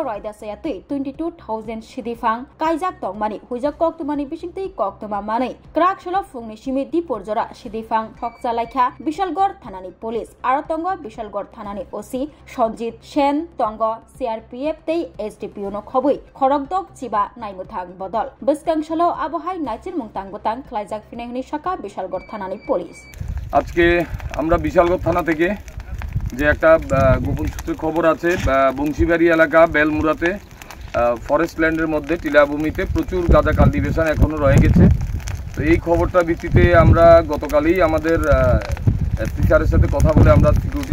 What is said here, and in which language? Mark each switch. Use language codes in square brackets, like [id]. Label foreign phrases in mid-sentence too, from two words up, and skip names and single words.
[trp] raida sayate 22,000 sidifang kaijak tongmani huijak koktumani bisingtei koktuma manai krak solo fungni simi dipor jora sidifang thokcha laikha Bishalgor thanani police aro tongo Bishalgor thanani OC Sanjit Sen tongo CRPF tei SDPO no khobui khorokdok chiba naimuthang bodol biskang solo abohai naicir mungtang botang khlaijak finehni shaka Bishalgor thanani police [bn] আজকে আমরা বিশালগড় থানা থেকে যে একটা গোপন সূত্রে খবর আছে বংশীবাড়ি এলাকা বেলমুরাতে ফরেস্ট ল্যান্ডের মধ্যে টিলাভূমিতে প্রচুর গাঁজা কাল্টিভেশন এখনো রয়ে গেছে তো এই খবরটা ভিত্তিতে আমরা গতকালই আমাদের এসপি স্যারের সাথে কথা বলে আমরা সিকিউরিটি